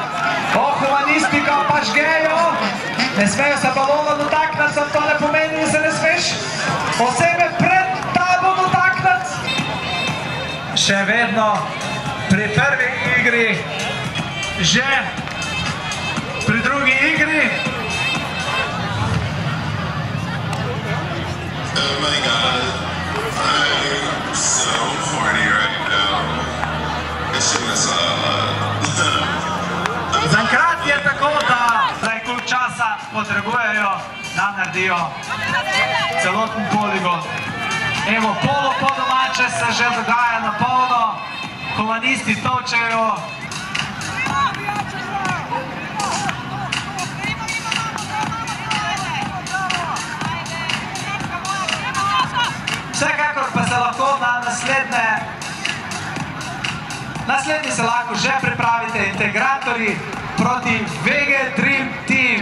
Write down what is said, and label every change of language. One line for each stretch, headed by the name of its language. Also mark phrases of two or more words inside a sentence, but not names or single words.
Slovenian: Humanistika pa žgejo, ne smejo se balona dotakniti, sam to ne pomeni, da se ne smeš osebe pred tabo dotakniti. Še vedno pri prvi igri, že pri drugi igri.
English: Oh my god, I'm so horny right now. I shouldn't have saw that.
Slovenian: Zaenkrat je tako, da zdaj koliko časa potrebujejo, da naredijo celoten poligon. Evo, polo po domače se že dogaja na polno, humanisti točejo. Vsekakor pa se lahko na naslednji se lahko že pripravite integratorji proti VG Dream Team.